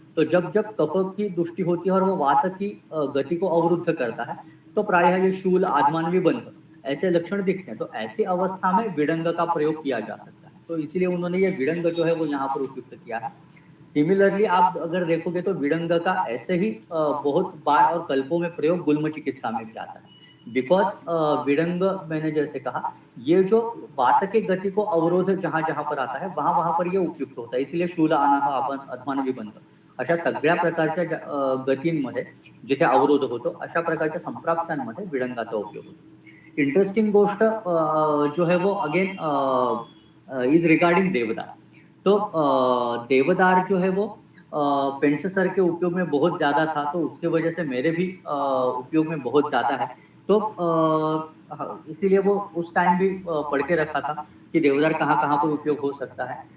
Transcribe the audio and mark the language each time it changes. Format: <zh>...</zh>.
<hi>तो जब जब कफ की दृष्टि होती है और वो वात की गति को अवरुद्ध करता है, तो प्रायः ये शूल, आधमान, विबंध ऐसे लक्षण दिखते हैं। तो ऐसी अवस्था में विडंग का प्रयोग किया जा सकता है, तो इसीलिए उन्होंने ये विडंग जो है वो यहाँ पर उपयुक्त किया है। सिमिलरली आप अगर देखोगे तो विडंग का ऐसे ही बहुत बार और कल्पों में प्रयोग गुल्म चिकित्सा में भी आता है। बिकॉज विडंग मैंने जैसे कहा, ये जो वात की गति को अवरोध जहां जहां पर आता है वहां वहां पर ये उपयुक्त होता है।</hi> <mr>इसलिए शूल, अनाह, आपण, अधमान, विबंध अशा सगळ्या प्रकारच्या गतींमध्ये जिथे अवरोध होतो अशा प्रकारच्या संप्राप्तांमध्ये विडंगाचा उपयोग होतो।</mr> <hi>इंटरेस्टिंग गोष्ट जो है वो</hi> <en>again is regarding</en> <hi>देवदार। तो देवदार जो है वो पेंच सर के उपयोग में बहुत ज्यादा था, तो उसके वजह से मेरे भी उपयोग में बहुत ज्यादा है। तो इसीलिए वो उस टाइम भी पढ़ के रखा था कि देवदार कहाँ कहाँ पर उपयोग हो सकता है।</hi>